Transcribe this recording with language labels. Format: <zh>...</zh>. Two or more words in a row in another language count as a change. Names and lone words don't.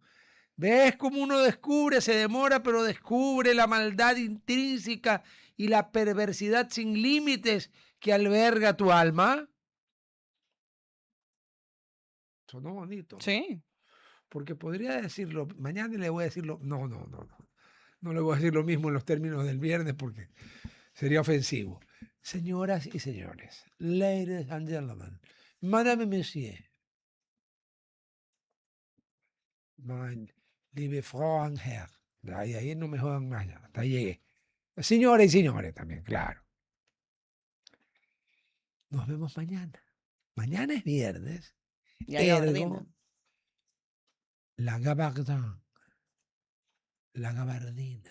<es>¿Ves cómo uno descubre, se demora, pero descubre la maldad intrínseca y la perversidad sin límites que alberga tu alma? Sonó bonito, Sí. porque podría decirlo, mañana le voy a decirlo, no le voy a decir lo mismo en los términos del viernes porque sería ofensivo. Señoras y señores,</es> <en>ladies and gentlemen,</en> <fr>madame et monsieur,</fr> <de>mein liebe Frau und Herr,</de> <es>ahí no me jodan más, ya, hasta ahí llegué. Señoras y señores también, claro. Nos vemos mañana. Mañana es viernes, Ya gabardina. ergo la gabardine, la gabardina.</es>